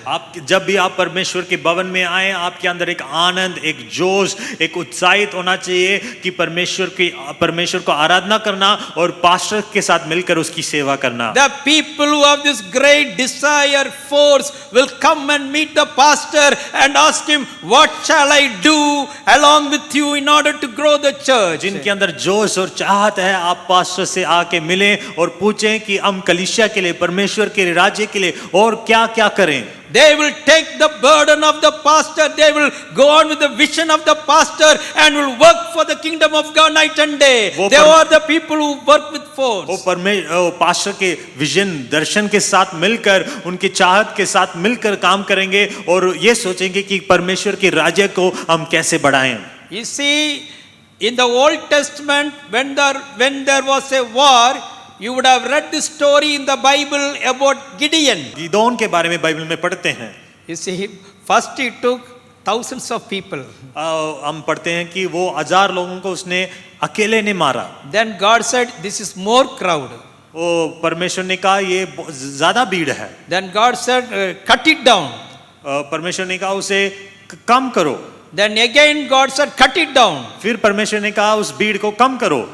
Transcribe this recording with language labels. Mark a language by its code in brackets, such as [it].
[hi] आप जब भी आप परमेश्वर के भवन में आए, आपके अंदर एक आनंद, एक जोश, एक उत्साहित होना चाहिए कि परमेश्वर को आराधना करना और पास्टर के साथ मिलकर उसकी सेवा करना। [en] The people who have this great desire, force, will come and meet the pastor and ask him, what shall I do along with you in order to grow the church? [hi] जिनके अंदर जोश और चाहत है, आप पास्टर से आके मिलें और पूछें कि हम कलीसिया के लिए, परमेश्वर के राज्य के लिए और क्या क्या करें। [en] They will take the burden of the pastor. They will go on with the vision of the pastor and will work for the kingdom of God night and day. They are the people who work with force. [hi] वो pastor के vision दर्शन के साथ मिलकर, उनकी चाहत के साथ मिलकर काम करेंगे और ये सोचेंगे कि परमेश्वर के राज्य को हम कैसे बढ़ाएं। [en] You see, in the Old Testament, when there was a war, you would have read the story in the Bible about Gideon. [hi] Gideon के बारे में बाइबल में पढ़ते हैं। [en] You see, first he took thousands of people. [hi] हम पढ़ते हैं कि वो 1000 लोगों को उसने अकेले ने मारा। [en] Then God said, this is more crowd. [hi] वो परमेश्वर ने कहा ये ज्यादा भीड़ है। [en] Then God said, cut it down. [hi] परमेश्वर ने कहा उसे कम करो। [en] Then again God said, cut it down. [hi] फिर परमेश्वर ने कहा उस भीड़ को कम करो।